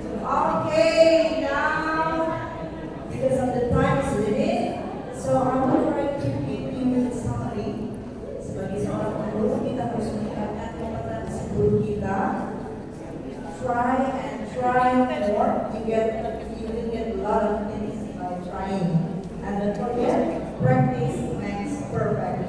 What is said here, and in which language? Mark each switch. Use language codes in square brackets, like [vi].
[en] Okay, now because of the time is limit, so I'm going to try to give you a summary. [id] Sebagai seorang guru, kita harus meningkatkan kompetensi guru kita. [en] Try and try more. You will get a lot of things by trying. And don't forget, practice makes perfect.